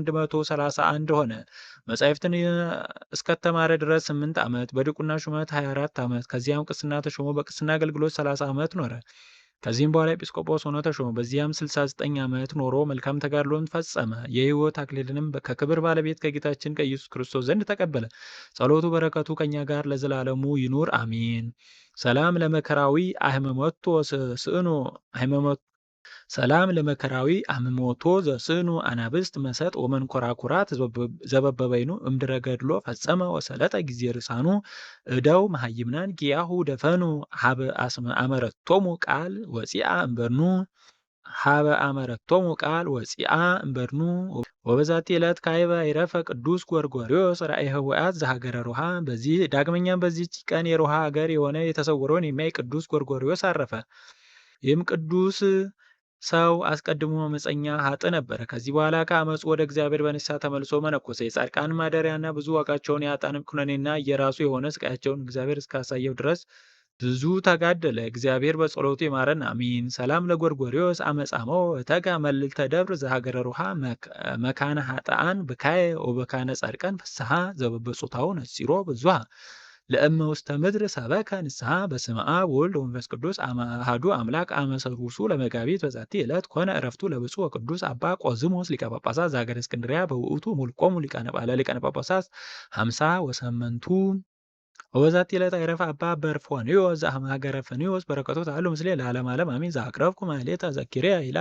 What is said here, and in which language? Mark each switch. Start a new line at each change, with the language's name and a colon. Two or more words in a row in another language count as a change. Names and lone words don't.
Amharic: 131 ሆነ። መጻሕፍትን እስከተማረ ድረስ 8 ዓመት፣ በዲቁና ሹመት 24 ዓመት፣ ከዚያም ቅስና ተሾሞ በቅስና አገልግሎት 30 ዓመት ኖረ። ከዚህም በኋላ ኤጲስቆጶስ ሆኖ ተሾመ። በዚያም 69 ዓመት ኖሮ መልካም ተጋድሎን ፈጸመ። የሕይወት አክሊልንም ከክብር ባለቤት ከጌታችን ከኢየሱስ ክርስቶስ ዘንድ ተቀበለ። ጸሎቱ በረከቱ ከእኛ ጋር ለዘላለሙ ይኑር አሜን።
Geez: ሰላም ለመከራዊ አህመሞቶ ስእኖ ሰላም ለመከራዊ አህመሞቶ ዘስእኑ አናብስት መሰጥ ወመንኮራኩራት ዘበበበይኑ እምድረ ገድሎ ፈጸመ ወሰለጠ ጊዜ ርሳኑ እደው መሃይምናን ጊያሁ ደፈኑ ሀበ አመረቶሙ ቃል ወፂአ እምበርኑ ወበዛቲ ዕለት ካይበ ይረፈ ቅዱስ ጎርጎርዮስ ራእየ ሕወሓት ዘሀገረ ሮሃ።
Amharic: ዳግመኛም በዚህች ቀን የሮሃ ሀገር የሆነ የተሰወረውን የሚያይ ቅዱስ ጎርጎርዮስ አረፈ። ይህም ቅዱስ ሰው አስቀድሞ አመፀኛ ሀጥ ነበረ። ከዚህ በኋላ ከአመፁ ወደ እግዚአብሔር በንስሐ ተመልሶ መነኮሰ። የጻድቃን ማደሪያና ብዙ ዋጋቸውን የኃጥአንም ኩነኔና የራሱ የሆነ ስቃያቸውን እግዚአብሔር እስካሳየው ድረስ ብዙ ተጋደለ። እግዚአብሔር በጸሎቱ ይማረን አሚን።
Geez: ሰላም ለጎርጎርዮስ አመጻመው ተጋ መልዕልተ ደብር ዘሀገረ ሮሃ መካነ ኃጥአን ብካየ ወበካነ ጻድቃን ፍስሐ ዘበበጾታው ነጺሮ ብዙሃ ለእመ ውስተ ምድር ሰበከ ንስሐ በስመ አብ ወወልድ ወመንፈስ ቅዱስ አሐዱ አምላክ አመ ሰሉሱ ለመጋቢት በዛቲ ዕለት ኮነ ዕረፍቱ ለብፁዕ ወቅዱስ አባ ቆዝሞስ ሊቀ ጳጳሳት ዘሀገረ እስክንድርያ በውእቱ ሙልቆሙ ሊቃነ ጳጳሳት 50 ወሰመንቱ ወበዛቲ ዕለት አይረፈ አባ በርፎንዮስ ዘእምሀገረ ፍንዮስ በረከቱ ተሃሉ ምስሌ ለዓለመ ዓለም አሜን። ዘአቅረብኩ ማሕሌተ ዘኪርየ አእላፈ